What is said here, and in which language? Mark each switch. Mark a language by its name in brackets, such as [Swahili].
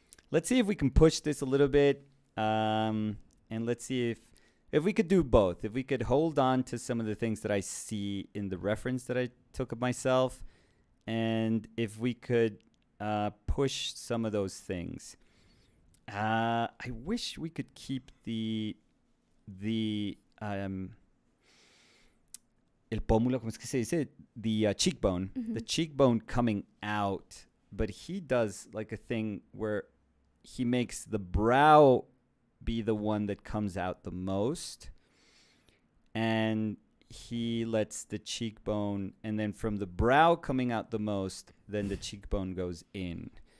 [English] Let's see if we can push this a little bit, and let's see if we could do both. If we could hold on to some of the things that I see in the reference that I took of myself, and if we could push some of those things. I wish we could keep the [Spanish] el pómulo, ¿cómo es que se dice? [English] The cheekbone, the cheekbone coming out, but he does like a thing where he makes the brow be the one that comes out the most, and he lets the cheekbone, and then from the brow coming out the most, then the cheekbone goes in.